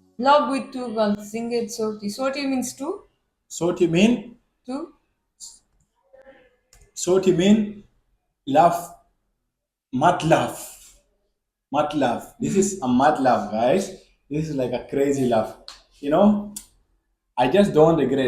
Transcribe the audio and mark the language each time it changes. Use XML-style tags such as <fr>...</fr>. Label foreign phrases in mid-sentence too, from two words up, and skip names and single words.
<en>Love with two girls. Jingied Sotti. Sotti means two. Soti mean Two. Soti mean love, mad love, mad love. This is a mad love, guys. This is like a crazy love. You know, I just don't regret.</en>